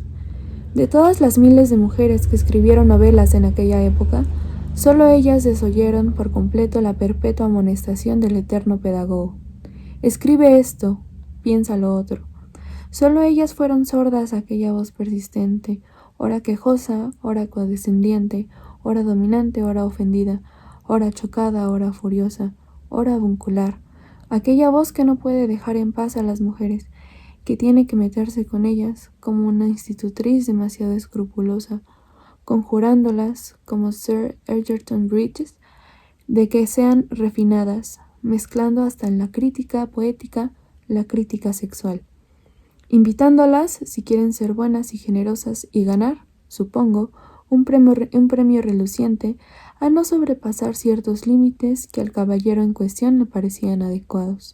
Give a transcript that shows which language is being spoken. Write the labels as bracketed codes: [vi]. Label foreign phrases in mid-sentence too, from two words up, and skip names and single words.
[es] De todas las miles de mujeres que escribieron novelas en aquella época, solo ellas desoyeron por completo la perpetua amonestación del eterno pedagogo. Escribe esto, piensa lo otro. Solo ellas fueron sordas a aquella voz persistente, ora quejosa, ora condescendiente, ora dominante, ora ofendida, ora chocada, ora furiosa, ora avuncular, aquella voz que no puede dejar en paz a las mujeres que tiene que meterse con ellas como una institutriz demasiado escrupulosa, conjurándolas, como Sir Egerton Bridges, de que sean refinadas, mezclando hasta en la crítica poética la crítica sexual, invitándolas, si quieren ser buenas y generosas y ganar, supongo, un premio reluciente, a no sobrepasar ciertos límites que al caballero en cuestión le parecían adecuados.